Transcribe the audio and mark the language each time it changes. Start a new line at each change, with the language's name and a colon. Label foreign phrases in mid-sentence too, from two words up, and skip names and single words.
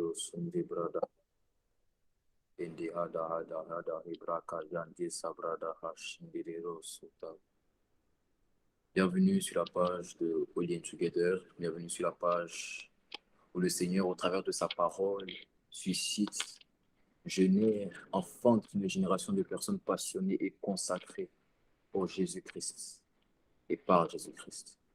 French: sundi brada. Indi hada hada hada hibraka yandi sabrada hashindiro suta. Bienvenue sur la page de All In Together. Bienvenue sur la page où le Seigneur, au travers de sa parole, suscite, génère, enfante une génération de personnes passionnées et consacrées pour Jésus-Christ et par Jésus-Christ.